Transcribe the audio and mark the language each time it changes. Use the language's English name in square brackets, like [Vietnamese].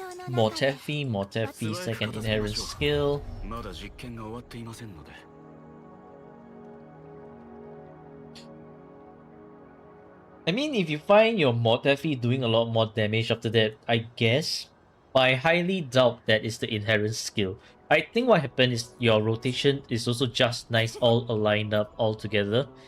[English] Motefi, second inherent skill. [Japanese] まだ実験が終わっていませんので。 [English] I mean, if you find your Motefi doing a lot more damage after that, I guess. But I highly doubt that is the inherent skill. I think what happened is your rotation is also just nice all aligned up all together.